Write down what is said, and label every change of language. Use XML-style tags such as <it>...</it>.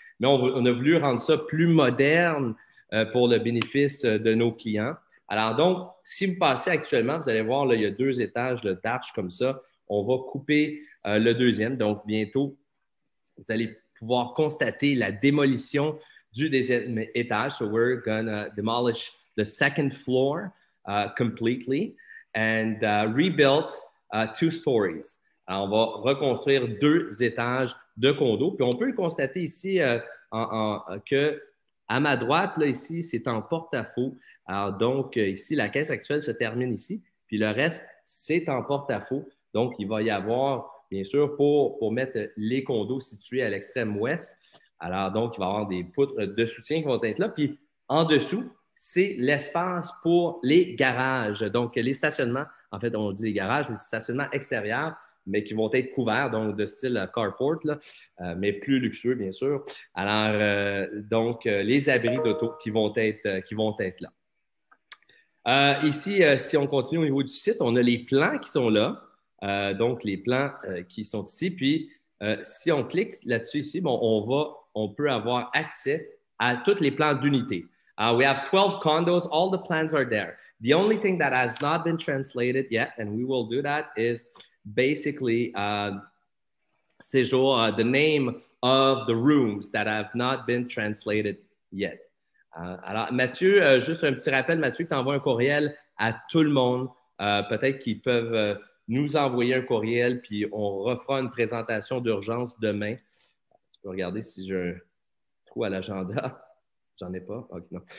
<fr>Mais on a voulu rendre ça plus moderne pour le bénéfice de nos clients. Alors donc, si vous passez actuellement, vous allez voir, là, il y a 2 étages d'arches comme ça. On va couper le deuxième. Donc, bientôt, vous allez pouvoir constater la démolition du deuxième étage.</fr> <en>So we're gonna demolish the second floor completely and rebuild 2 stories.</en> <fr>Alors, on va reconstruire 2 étages de condos. Puis on peut le constater ici que à ma droite, là, ici, c'est en porte-à-faux. Alors donc, ici, la caisse actuelle se termine ici. Puis le reste, c'est en porte-à-faux. Donc, il va y avoir, bien sûr, pour mettre les condos situés à l'extrême ouest. Alors, donc, il va y avoir des poutres de soutien qui vont être là. Puis, en dessous, c'est l'espace pour les garages. Donc, les stationnements, en fait, on dit les garages, les stationnements extérieurs, mais qui vont être couverts, donc de style carport, là, mais plus luxueux, bien sûr. Alors, donc, les abris d'auto qui vont être là. Ici, si on continue au niveau du site, on a les plans qui sont là. Donc, les plans qui sont ici. Puis, si on clique là-dessus ici, bon, on peut avoir accès à tous les plans d'unité.</fr> <en>We have 12 condos. All the plans are there. The only thing that has not been translated yet, and we will do that, is basically the name of the rooms that have not been translated yet.</en> <fr>Alors, Mathieu, juste un petit rappel, Mathieu, que tu envoies un courriel à tout le monde. Peut-être qu'ils peuvent nous envoyer un courriel, puis on refera une présentation d'urgence demain. Tu peux regarder si j'ai un trou à l'agenda. J'en ai pas. Okay, non.</fr>